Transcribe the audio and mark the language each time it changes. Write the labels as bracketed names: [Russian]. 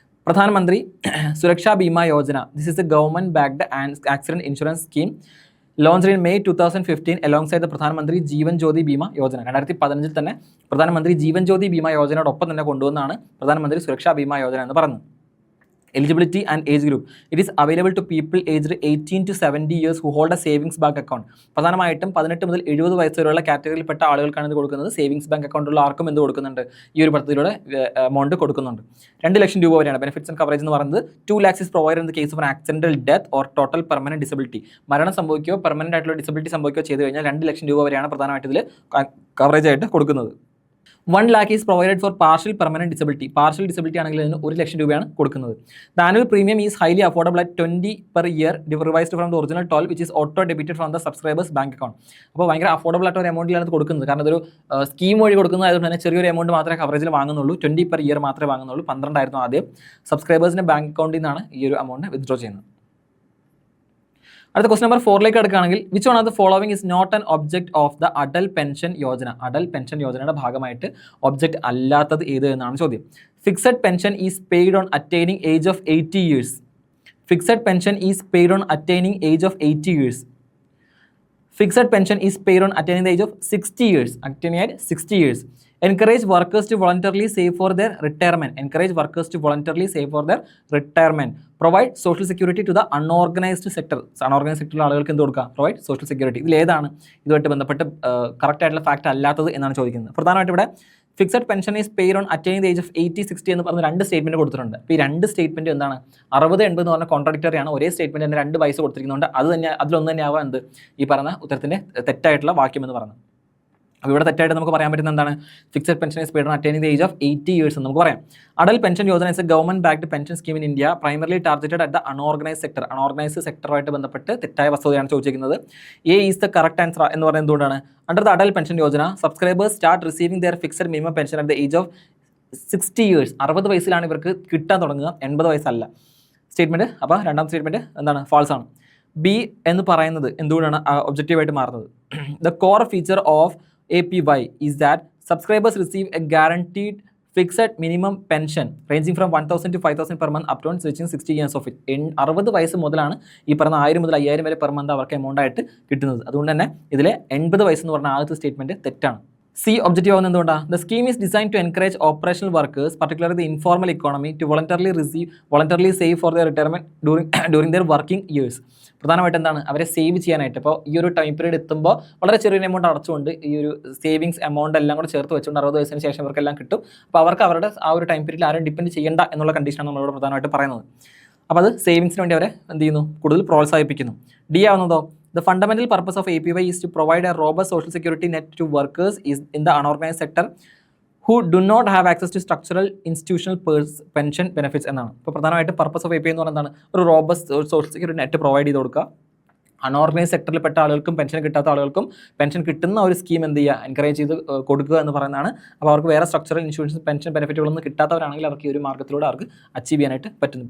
[English] Pradhan Mantri Suraksha Bima Yojana, this is a government backed accident insurance scheme launched in May 2015 alongside the Pradhan Mantri Jeevan Jyoti Bima Yojana. [Malayalam] 2015 തന്നെ പ്രധാനമന്ത്രി ജീവൻ ജ്യോതി ബീമ യോജനയോടൊപ്പം തന്നെ കൊണ്ടുവന്നാണ് പ്രധാനമന്ത്രി സുരക്ഷാ ബീമ യോജന എന്ന് പറയുന്നത്. [English] Eligibility and age group. It is available to people aged 18 to 70 years who hold a savings bank account. [Malayalam] പ്രധാനമായിട്ടും 18 മുതൽ 70 വയസ്സ് വരെയുള്ള കാറ്റഗറിയിൽപ്പെട്ട ആളുകൾക്കാണ് ഇത് കൊടുക്കുന്നത്. സേവിങ്സ് ബാങ്ക് അക്കൗണ്ടുള്ള ആർക്കും എന്ത് കൊടുക്കുന്നുണ്ട്, ഈ ഒരു പദ്ധതിയിലൂടെ എമൗണ്ട് കൊടുക്കുന്നുണ്ട്. 2 ലക്ഷം രൂപ വരെയാണ് ബെനിഫിറ്റ്സ് ആൻഡ് കവറേജ് എന്ന് പറയുന്നത്. [English] 2 lakhs is provided in the case of an accidental death or total permanent disability. [Malayalam] മരണം സംഭവിക്കുകയോ പെർമനന്റ് ആയിട്ടുള്ള ഡിസബിലിറ്റി സംഭവിക്കുകയോ ചെയ്തു കഴിഞ്ഞാൽ 2 ലക്ഷം രൂപ വരെയാണ് പ്രധാനമായിട്ട് ഇതിൽ കവറേജ് ആയിട്ട് കൊടുക്കുന്നത്. [English] 1 lakh is provided for partial permanent disability. [Malayalam] Partial disability ആണെങ്കിൽ അതിന് 1 ലക്ഷം രൂപയാണ് കൊടുക്കുന്നത്. [English] The annual premium is highly affordable at 20 per year, revised from the original 12, which is auto debited from the subscriber's bank account. [Malayalam] അപ്പോൾ ഭയങ്കര affordable ആയിട്ട് ഒരു എമൗണ്ടിലാണ് ഇത് കൊടുക്കുന്നത്. കാരണം അതൊരു സ്കീം വഴി കൊടുക്കുന്നത് ആയതുകൊണ്ട് തന്നെ ചെറിയൊരു എമൗണ്ട് മാത്രമേ കവറേജിൽ വാങ്ങുന്നുള്ളൂ. [English] 20 per year [Malayalam] മാത്രമേ വാങ്ങുന്നുള്ളൂ. 12 ആയിരുന്നു ആദ്യം. സബ്സ്ക്രൈബേഴ്സിൻ്റെ ബാങ്ക് അക്കൗണ്ടിൽ നിന്നാണ് ഈ ഒരു എമൗണ്ട് വിത്ഡ്രോ ചെയ്യുന്നത്. അടുത്ത question number 4ലേക്ക് അടുക്കുകയാണെങ്കിൽ, [English] Which one of the following is not an object of the Atal pension Yojana. [Malayalam] Atal pension യോജനയുടെ ഭാഗമായിട്ട് ഒബ്ജക്ട് അല്ലാത്തത് ഏത് എന്നാണ് ചോദ്യം. [English] Fixed pension is paid on attaining age of 80 years. Fixed pension is paid on attaining age of 80 years. Fixed pension is paid on attaining the age of 60 years. Attaining at 60 years. Encourage workers to voluntarily save for their retirement. Encourage workers to voluntarily save for their retirement. Provide social security to the unorganized sector. [Malayalam] Unorganized sector ആളുകൾക്ക് എന്ത് കൊടുക്കുക? [English] Provide social security. [Malayalam] ഇതിൽ ഏതാണ് ഇതുമായിട്ട് ബന്ധപ്പെട്ട് correct ആയിട്ടുള്ള fact അല്ലാത്തത് എന്നാണ് ചോദിക്കുന്നത്. പ്രധാനമായിട്ട് ഇവിടെ [English] fixed pension is paid on attaining the age of 80, [Malayalam] 60 എന്ന് പറഞ്ഞ 2 സ്റ്റേറ്റ്മെന്റ് കൊടുത്തിട്ടുണ്ട്. അപ്പോൾ ഈ 2 സ്റ്റേറ്റ്മെന്റ് എന്താണ്? 60, 80 എന്ന് പറഞ്ഞ കോൺട്രാഡിക്ടറി ആണ്. ഒരേ സ്റ്റേറ്റ്മെന്റ് തന്നെ 2 വയസ്സ് കൊടുത്തിരിക്കുന്നുണ്ട്. അത് തന്നെ അതിലൊന്ന് തന്നെ ആവാം എന്ത് ഈ പറഞ്ഞ ഉത്തരത്തിന്റെ തെറ്റായിട്ടുള്ള വാക്യം എന്ന് പറയുന്നത്. അപ്പോൾ ഇവിടെ തെറ്റായിട്ട് നമുക്ക് പറയാൻ പറ്റുന്ന എന്താണ്? [English] fixed pension is paid on attaining the age of 80 years [Malayalam] എന്ന് നമുക്ക് പറയാം. [English] Atal pension Yojana is a government backed pension scheme in India, primarily targeted at the unorganised sector. [Malayalam] Unorganised സെക്ടറുമായിട്ട് ബന്ധപ്പെട്ട് തെറ്റായ വസ്തുതയാണ് ചോദിച്ചിരിക്കുന്നത്. [English] A is the correct answer [Malayalam] എന്ന് പറയുന്നത് എന്തുകൊണ്ടാണ്? [English] Under the Atal pension Yojana subscribers start receiving their fixed minimum pension at the age of 60 years. [Malayalam] 60 വയസ്സിലാണ് ഇവർക്ക് കിട്ടാൻ തുടങ്ങുക, 80 വയസ്സല്ല. സ്റ്റേറ്റ്മെന്റ് അപ്പോൾ രണ്ടാമത്തെ സ്റ്റേറ്റ്മെന്റ് എന്താണ്? ഫാൾസ് ആണ്. ബി എന്ന് പറയുന്നത് എന്തുകൊണ്ടാണ് ഒബ്ജക്റ്റീവായിട്ട് മാറുന്നത്? [English] The core feature of APY is that subscribers receive a guaranteed fixed minimum pension ranging from 1,000 to 5,000 per month up to reaching 60 years of it. [Malayalam] 60 വയസ്സ് മുതലാണ് ഈ പറഞ്ഞ 1000 മുതൽ 5000 വരെ പെർ മന്ത് അവർക്ക് എമൗണ്ട് ആയിട്ട് കിട്ടുന്നത്. അതുകൊണ്ട് തന്നെ ഇതിലെ 80 വയസ്സ് എന്ന് പറഞ്ഞ ആദ്യത്തെ സ്റ്റേറ്റ്മെന്റ് തെറ്റാണ്. സി ഒബ്ജക്റ്റീവ് ആവുന്നത് എന്തുകൊണ്ടാണ്? [English] The scheme is design to encourage operational workers particularly the informal economy to voluntarily save for their retirement during their working years. [Malayalam] പ്രധാനമായിട്ട് എന്താണ്? അവരെ സേവ് ചെയ്യാനായിട്ട്. ഇപ്പോൾ ഈ ഒരു ടൈം പീരീഡ് എത്തുമ്പോൾ വളരെ ചെറിയൊരു എമൗണ്ട് അടച്ചുകൊണ്ട് ഈ ഒരു സേവിങ്സ് എമൗണ്ട് എല്ലാം കൂടെ ചേർത്ത് വെച്ചുകൊണ്ട് 60 വയസ്സിന് ശേഷം ഇവർക്കെല്ലാം കിട്ടും. അപ്പോൾ അവർക്ക് അവരുടെ ആ ഒരു ടൈം പീരീഡിൽ ആരും ഡിപ്പെൻഡ് ചെയ്യേണ്ട എന്നുള്ള കണ്ടീഷനാണ് നമ്മളോട് പ്രധാനമായിട്ട് പറയുന്നത്. അപ്പോൾ അത് സേവിങ്സിന് വേണ്ടി അവരെ എന്ത് ചെയ്യുന്നു? കൂടുതൽ പ്രോത്സാഹിപ്പിക്കുന്നു. D ആവുന്നതോ? [English] The fundamental purpose of APY is to provide a robust social security net to workers in the unorganized sector who do not have access to structural institutional pension benefits [Malayalam] എന്നാണ്. ഇപ്പോൾ പ്രധാനമായിട്ട് പർപ്പസ് ഓഫ് APY എന്ന് പറയുന്നത് എന്താണ്? ഒരു robust social security net provide ചെയ്ത് കൊടുക്കുക. Unorganise സെക്ടറിൽപ്പെട്ട ആളുകൾക്കും പെൻഷൻ കിട്ടാത്ത ആളുകൾക്കും പെൻഷൻ കിട്ടുന്ന ഒരു സ്കീം എന്ത് ചെയ്യുക? എൻകറേജ് ചെയ്ത് കൊടുക്കുക എന്ന് പറയുന്നതാണ്. അപ്പോൾ അവർക്ക് വേറെ സ്ട്രക്ചറൽ ഇൻഷുറൻസ് പെൻഷൻ ബെനിഫിറ്റുകളൊന്നും കിട്ടാത്തവരാണെങ്കിൽ അവർക്ക് ഈ ഒരു മാർഗ്ഗത്തിലൂടെ അവർക്ക് അച്ചീവ് ചെയ്യാനായിട്ട് പറ്റുന്നു.